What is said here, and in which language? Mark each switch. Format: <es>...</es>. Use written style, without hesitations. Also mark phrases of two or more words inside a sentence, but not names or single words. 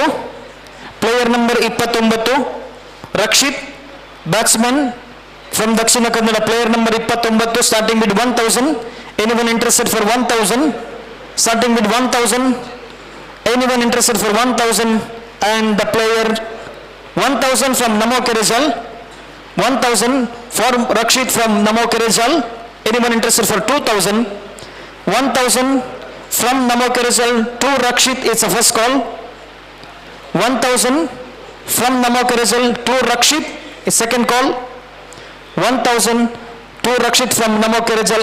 <en>Player number 29 Rakshit, batsman from Dakshina Kannada. Player number 29, starting with 1,000. Anyone interested for 1,000? Starting with 1,000. Anyone interested for 1,000? And the player 1,000 from Namo Kerizal, 1,000 for Rakshit from Namo Kerizal. Anyone interested for 2,000? 1,000 from Namo Kerizal to Rakshit. It's a first call. 1,000 from Namo Kerizal to Rakshit. A second call. 1,000 to Rakshit from Namo Kerizal.</en>